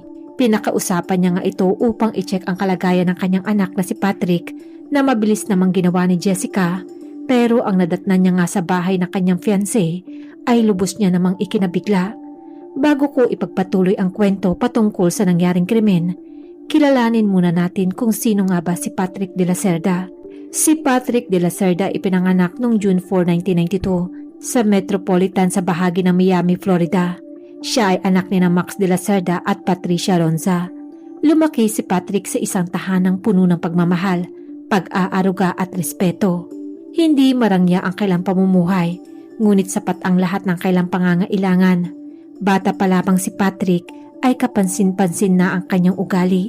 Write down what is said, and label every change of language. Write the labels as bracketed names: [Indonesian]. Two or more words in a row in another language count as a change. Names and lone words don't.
[Filipino] Pinakausapan niya nga ito upang i-check ang kalagayan ng kanyang anak na si Patrick, na mabilis namang ginawa ni Jessica. Pero ang nadatnan niya nga sa bahay ng kanyang fiancé ay lubos niya namang ikinabigla. Bago ko ipagpatuloy ang kwento patungkol sa nangyaring krimen, kilalanin muna natin kung sino nga ba si Patrick de la Cerda. Si Patrick de la Cerda ipinanganak noong June 4, 1992 sa Metropolitan sa bahagi ng Miami, Florida. Siya ay anak ni Max de la Cerda at Patricia Ronza. Lumaki si Patrick sa isang tahanang puno ng pagmamahal, pag-aaruga at respeto. Hindi marangya ang kailang pamumuhay, ngunit sapat ang lahat ng kailang pangangailangan. Bata pa lamang si Patrick ay kapansin-pansin na ang kanyang ugali.